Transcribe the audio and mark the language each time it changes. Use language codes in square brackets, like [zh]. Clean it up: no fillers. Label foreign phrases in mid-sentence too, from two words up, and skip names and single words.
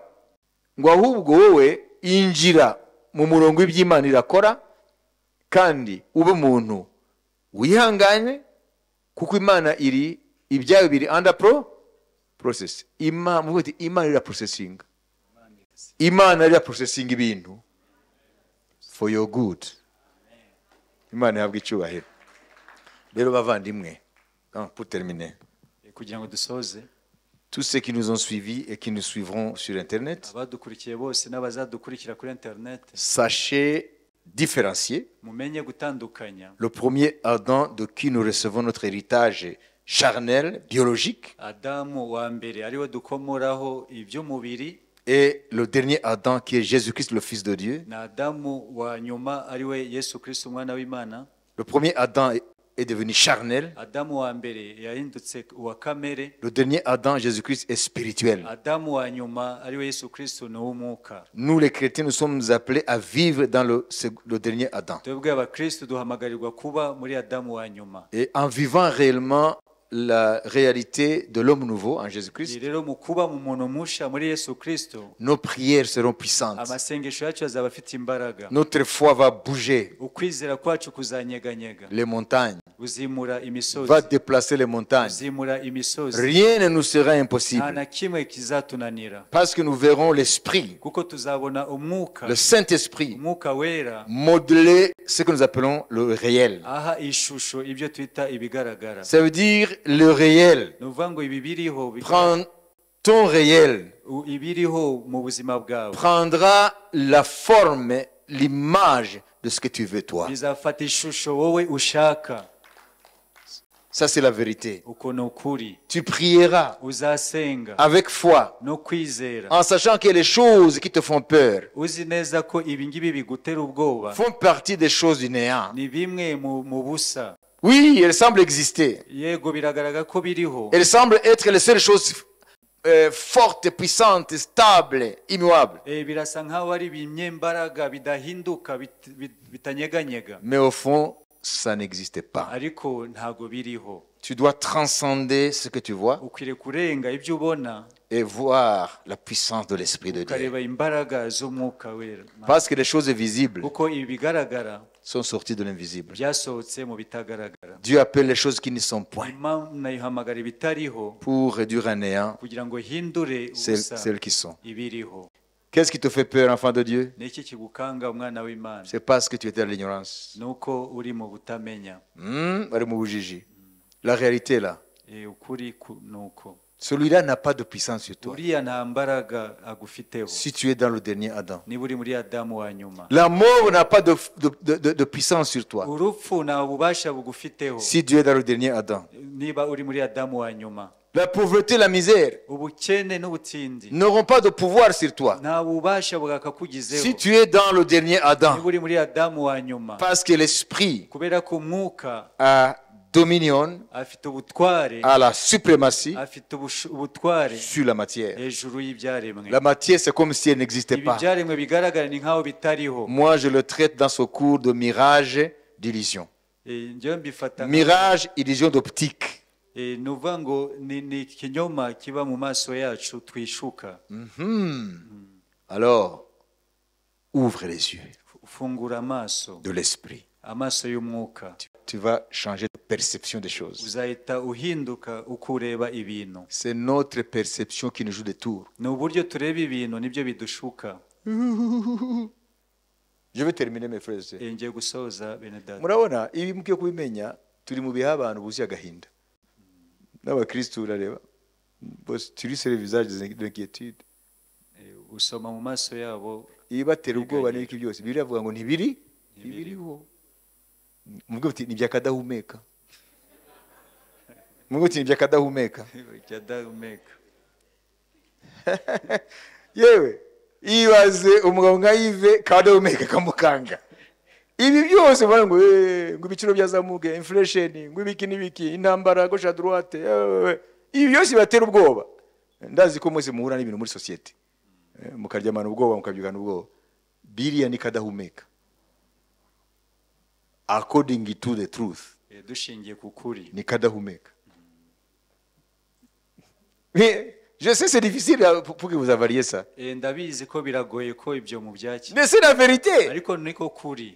[rw] Ngo ahubwo wowe injira mu murongo w'iby'Imana irakora, kandi ube umuntu wihanganye, kuko Imana ibyayo biri [en] under process. [rw] Imana ira processing. Imana ira processing ibintu [en] for your good. [rw] Imana ihabwa icyubahiro. Rero bavandimwe, [fr] pour terminer, [rw] kugira ngo dusoze, [fr] tous ceux qui nous ont suivis et qui nous suivront sur Internet, [rw] abadukurikiye bose n'abazadukurikira kuri internet, [fr] sachez différencier [rw] mumenye gutandukanya [fr] le premier Adam de qui nous recevons notre héritage charnel, biologique, [rw] Adamu wa mbere ariwe dukomoraho iby'umubiri, [fr] et le dernier Adam qui est Jésus-Christ, le Fils de Dieu. [rw] na Adamu wa nyuma ariwe Yesu Kristo umwana w'Imana. [fr] Le premier Adam est devenu charnel. [rw] Adamu wa mbere yahindutse uwa kamere. [fr] Le dernier Adam, Jésus-Christ, est spirituel. [rw] Adamu wa nyuma ariwe Yesu Kristo ni uw'umwuka. [fr] Nous, les chrétiens, nous sommes appelés à vivre dans le dernier Adam. [rw] Twebwe abakristo duhamagarirwa kuba muri Adamu wa nyuma. [fr] Et en vivant réellement la réalité de l'homme nouveau en Jésus-Christ, [rw] Rero mu kuba mu muntu musha muri Yesu Kristo, [fr] nos prières seront puissantes. [rw] amasengesho yacu azaba afite imbaraga. [fr] Notre foi va bouger [rw] Ukwizera kwacu kuzanyeganyega, [fr] les montagnes, [rw] uzimura imisozi, [fr] va déplacer les montagnes. [rw] uzimura imisozi. [fr] Rien ne nous sera [rw] Nta [fr] impossible [rw] na kimwe kizatunanira, [fr] parce que nous verrons l'Esprit, [rw] kuko tuzabona umwuka, [fr] le Saint-Esprit, [rw] umwuka wera [fr] modeler ce que nous appelons le réel. [rw] aha ishusho ibyo twita ibigaragara. [fr] Ça veut dire le réel. [rw] Ni ukuvuga ngo ibi biriho [fr] Prends ton réel, [rw] ibiriho mu buzima bwawe [fr] prendra la forme, l'image de ce que tu veux toi. [rw] bizafata ishusho wowe ushaka. [fr] Ça, c'est la vérité. [rw] Uko ni ukuri. [fr] Tu prieras [rw] Uzasenga [fr] avec foi, [rw] no kwizera, [fr] en sachant que les choses qui te font peur [rw] uzi neza ko ibi ngibi bigutera ubwoba [fr] font partie des choses du néant. [rw] ni bimwe mu busa. [fr] Oui, elles semblent exister. [rw] Yego biragaragara ko biriho, [fr] Elles semblent être les seules choses fortes, puissantes, stables, immuables. [rw] birasa nkaho ari ibinyembaraga bidahinduka, bitanyeganyega, [fr] Mais au fond, ça n'existe pas. [rw] ariko ntago biriho. [fr] Tu dois transcender ce que tu vois [rw] Ukwiriye kurenga ibyo ubona [fr] et voir la puissance de l'Esprit de Dieu. [rw] ukareba imbaraga z'umwuka wera [fr] Parce que les choses visibles [rw] kuko ibigaragara [fr] sont sorties de l'invisible. [rw] byasohotse mu bitagaragara. [fr] Dieu appelle les choses qui ne sont point [rw] Imana ihamagara ibitariho [fr] pour réduire à néant [rw] kugira ngo hindure ubusa [fr] celles qui sont. [rw] ibiriho. [fr] Qu'est-ce qui te fait peur, enfant de Dieu? [rw] Niki kigukanga umwana w'Imana? [fr] C'est parce que tu étais dans l'ignorance. [rw] Nuko uri mu butamenya. Bari mu bujiji. [fr] La réalité est là. [rw] Ukuri nuko [fr] Celui-là n'a pas de puissance sur toi. [rw] uriya nta mbaraga agufiteho [fr] Si tu es dans le dernier Adam. [rw] niba uri muri Adamu wa nyuma. [fr] La mort n'a pas de puissance sur toi. [rw] Urupfu nta bubasha bugufiteho [fr] Si tu es dans le dernier Adam. [rw] niba uri muri Adamu wa nyuma. [fr] La pauvreté, la misère [rw] ubukene n'ubutindi [fr] n'auront pas de pouvoir sur toi. [rw] nta bubasha bwakakugizeho [fr] Si tu es dans le dernier Adam. [rw] niba uri muri Adamu wa nyuma. [fr] Parce que l'esprit [rw] kubera ko umwuka [fr] a dominion, [rw] afite ubutware [fr] a la suprématie [rw] afite ubutware [fr] sur la matière. [rw] hejuru y'ibyaremwe. [fr] La matière, c'est comme si elle n'existait [rw] ibi [fr] pas. [rw] byaremwe bigaragara ni nkaho bitariho. [fr] Moi, je le traite dans ce cours de mirage d'illusion. [rw] njyewe mbifata [fr] Mirage, illusion d'optique. [rw] ni uvuga ngo ni ikinyoma kiba mu maso yacu twishuka. [fr] Alors, ouvre les yeux [rw] fungura amaso [fr] de l'esprit. [rw] amaso y'umwuka. [fr] Tu vas changer de perception des choses. [rw] uzahita uhinduka uko ureba ibintu. [fr] C'est notre perception qui nous joue des tours. [rw] ni uburyo tureba ibintu nibyo bidushuka. [fr] Je vais terminer, mes frères et sœurs. [rw] ngiye gusoza bene data. Murabona, ibi mukwiye kubimenya, turi mu bihe abantu buzuye agahinda. N'abakristo urareba, turi [fr] sur les visages d'inquiétude. [rw] usoma mu maso yabo Ibibatera ubwoba n'ibiki byose, Bibiliya avuga ngo ntibiriho. Mubwo uti nibyakadahumeka. Mubwo uti nibyakadahumeka. byadahumeka. Yewe, ibaze umugabo nka Yves kadahumeka kamukanga. Ibi byose bana ngo ibiciro byazamuke, inflation, ngo ibiki n'ibiki, intambara [fr] gauche à droite. [rw] Ibi byose batera ubwoba. Ndazi ko mwese muhura n'ibintu muri societe. Mukaryamana ubwoba, mukabyugana ubwoba. Bibiliya ni kadahumeka. [en] According to the truth. [rw] dushingiye ku kuri. Ni kadahumeka. [fr] Mais je sais c'est difficile pour que vous avaliez ça. [rw] ndabizi ko biragoye ko ibyo mu byaki. [fr] Mais c'est la vérité. [rw] ariko niko kuri.